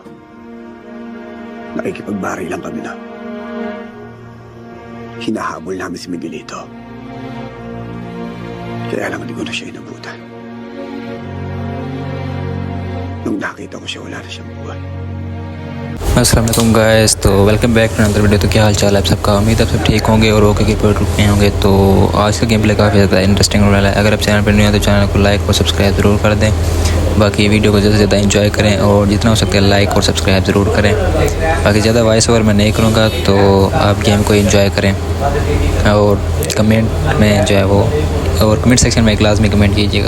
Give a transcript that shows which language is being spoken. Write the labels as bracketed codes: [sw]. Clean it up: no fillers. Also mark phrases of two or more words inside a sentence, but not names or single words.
[tl] Nakikipagbari lang kami na. Hinahabol namin si Miguelito. Kaya lang hindi ko na siya inabutan. Nung nakita ko siya, wala na siyang buhay. [ar] السلام عليكم [hi] गाइस, तो [en] welcome back to another video. [hi] तो क्या हाल चाल है आप सबका? उम्मीद है आप सब ठीक होंगे और ओके के पर रुक होंगे। तो आज का [en] game play [hi] काफ़ी ज़्यादा इंटरेस्टिंग होने वाला है। अगर आप चैनल पर नहीं हो तो चैनल को लाइक और सब्सक्राइब ज़रूर कर दें। बाकी वीडियो को ज़्यादा से ज़्यादा एंजॉय करें और जितना हो सकता है लाइक और सब्सक्राइब ज़रूर करें। बाकी ज़्यादा [en] voice over [hi] मैं नहीं करूँगा, तो आप गेम को एंजॉय करें और कमेंट में जो है वो और [en] comment section [hi] में एक लाजमी कमेंट कीजिएगा।